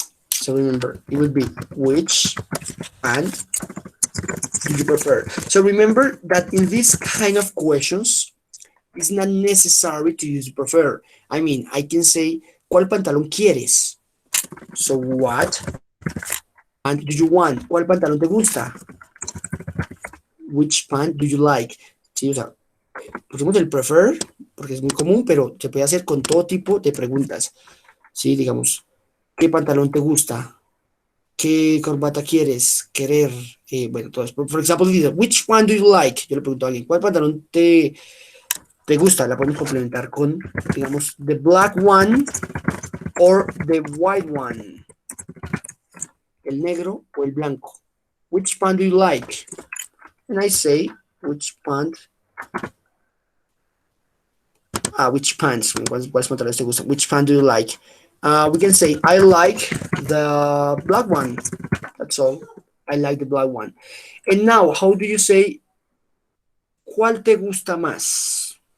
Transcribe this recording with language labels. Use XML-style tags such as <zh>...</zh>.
<en>So remember, it would be which pant do you prefer? So remember that in this kind of questions, it's not necessary to use prefer. I mean, I can say,</en> <es>¿cuál pantalón quieres?</es> <en>So what pant do you want?</en> <es>¿Cuál pantalón te gusta?</es> <en>Which pant do you like?</en> <es>Sí, o sea, pusimos el prefer porque es muy común, pero se puede hacer con todo tipo de preguntas. Sí, digamos, ¿qué pantalón te gusta? ¿Qué corbata quieres? Querer. Bueno, todo eso. Por ejemplo, dice,</es> <en>which one do you like?</en> <es>Yo le pregunto a alguien, ¿cuál pantalón te gusta? La podemos complementar con, digamos,</es> <en>the black one or the white one.</en> <es>El negro o el blanco.</es> <en>Which pant do you like? And I say, which pant? Which pants?</en> <es>¿Cuáles pantalones te gustan?</es> <en>Which pant do you like? We can say, I like the black one. That's all. I like the black one. And now, how do you say,</en> <es>¿cuál te gusta más?</es>